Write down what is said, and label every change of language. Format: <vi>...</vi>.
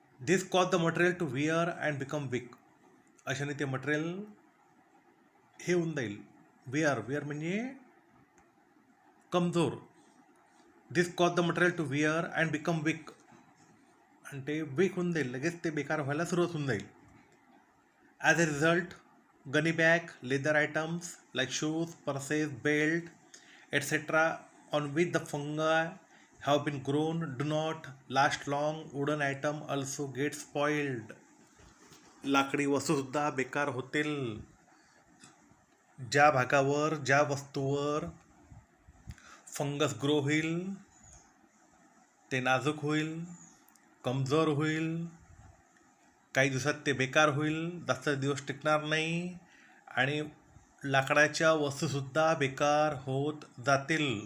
<en>This cause the material to wear and become weak.</en> <mr>अशाने ते material हे होऊन जाईल, विअर म्हणजे कमजोर.</mr> <en>this cause the material to wear and become weak,</en> <mr>आणि ते वीक होऊन जाईल, लगेच ते बेकार व्हायला सुरुवात होऊन जाईल.</mr> <en>As a result, gunny bag, leather items like shoes, purses, belt etcetera on with the fungi have been grown do not last long. Wooden item also get spoiled.</en> <mr>लाकडी वस्तूसुद्धा बेकार होतील. ज्या भागावर, ज्या वस्तूवर फंगस ग्रो होईल ते नाजूक होईल, कमजोर होईल, काही दिवसात ते बेकार होईल, जास्त दिवस टिकणार नाही, आणि लाकडाच्या वस्तूसुद्धा बेकार होत जातील.</mr>